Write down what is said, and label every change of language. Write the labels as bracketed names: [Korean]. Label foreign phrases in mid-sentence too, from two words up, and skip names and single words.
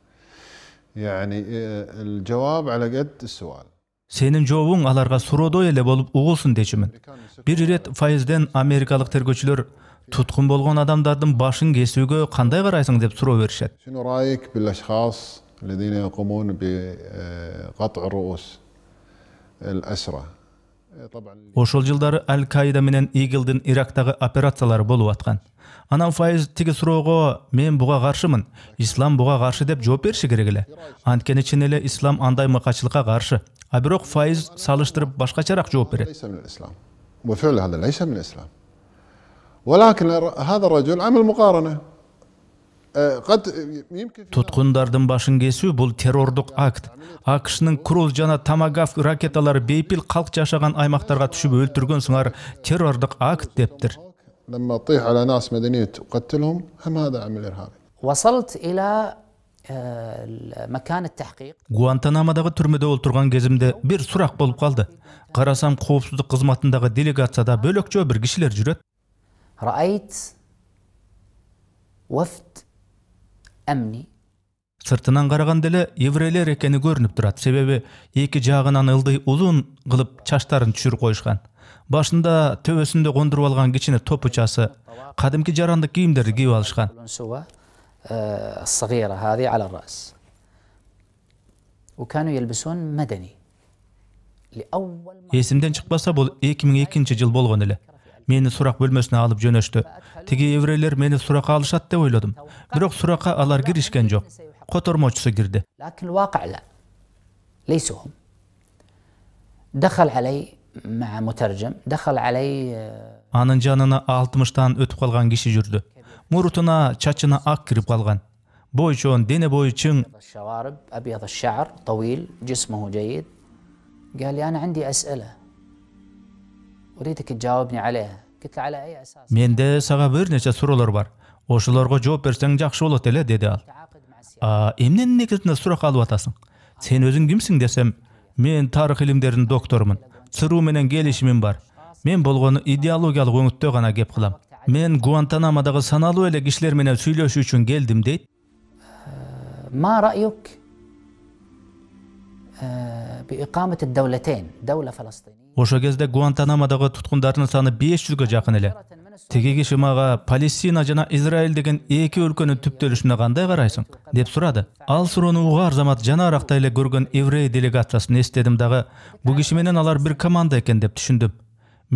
[Arabic] يعني الجواب على قد السؤال. [Kyrgyz] Сенин жообуң аларга суроодой эле болуп угулсун дечүмүн. Бир ирет Файызден америкалык тергөөчүлөр туткун болгон адамдардын башын кесүүгө кандай карайсың деп суроо беришет. [Arabic] شنو رايك بالاشخاص الذين يقومون بقطع رؤوس الاسرى؟ طبعا [Kyrgyz] Ошол жылдары Аль-Каида менен Игилдин Ирактагы операциялары болуп аткан. Анан Файыз тиги суроого мен буга каршымын, ислам буга каршы деп жооп бериши керек эле. Анткени чын эле ислам андай мыкачылыкка каршы. Бирок Файыз салыштырып башкачараак жооп берет. [Arabic] ليس من الاسلام. وبالفعل هذا ليس من الاسلام. ولكن هذا الرجل عمل مقارنه. قد يمكن [Kyrgyz] Туткундардын башын кесүү бул террордук акт. AQШнын Круз жана Томагавк ракеталары бейпил калк жашаган аймактарга түшүп өлтүргөнсүңар террордук акт дептир. [Arabic] لما تطيح على ناس مدنيين تقتلهم هم هذا عمل ارهابي. وصلت إلى مكان التحقيق. [Kyrgyz] Гуантанамодагы түрмөдө олтурган кезимде бир сурак болуп калды. Карасам коопсуздук кызматындагы делегацияда бөлөкчө бир кишилер жүрөт. [Arabic] رأيت وفد أمني. [Kyrgyz] Сыртынан караганда эле еврейлер экени көрүнүп турат. Себеби эки жагынан ылдый узун кылып чачтарын түшүрүп коюшкан. Башында төбөсүндө кондуруп алган кичине топучасы, кадимки жарандык кийимдерди кийип алышкан. [Arabic] الصغيرة هذه على الرأس وكانوا يلبسون مدني لأول مرة. [Kyrgyz] Эсимден чыкпаса бул 2002 жыл болгон эле. Мени сурак бөлмөсүнө алып жөнөштү. Тиги еврейлер мени суракка алышат деп ойлодум. Бирок суракка алар киришкен жок. Котормочусу кирди. [Arabic] لكن الواقع لا ليسوا هم. دخل علي مع مترجم دخل علي. [Kyrgyz] Анын жанына 60-тан өтүп калган киши жүрдү. Мурутуна, чачына ак кирип калган. Бойчон, дене бою чың. [Arabic] الشوارب أبيض الشعر طويل جسمه جيد. قال لي أنا عندي أسئلة أريدك تجاوبني عليها. قلت له على أي أساس؟ [Kyrgyz] Менде сага бир нече суроолор бар. Ошолорго жооп берсең жакшы болот эле деди ал. Эмненин негизинде сурак алып атасың? Сен өзүң кимсиң десем, мен тарых илимдеринин докторумун. ЦРУ менен келишимим бар. Мен болгону идеологиялык өңүттө гана кеп кылам. Мен Гуантанамодагы саналуу эле кишилер менен сүйлөшүү үчүн келдим дейт. [Arabic] ما رأيك بإقامة الدولتين دولة فلسطينية؟ [Kyrgyz] Ошо кезде Гуантанамодагы туткундардын саны 500гө жакын эле. Теги киши мага Палестина жана Израиль деген эки өлкөнүн түптөлүшүнө кандай карайсың деп сурады. Ал суроону угаар замат жанаракта эле көргөн еврей делегациясын эстедим дагы, бул киши менен алар бир команда экен деп түшүндүм.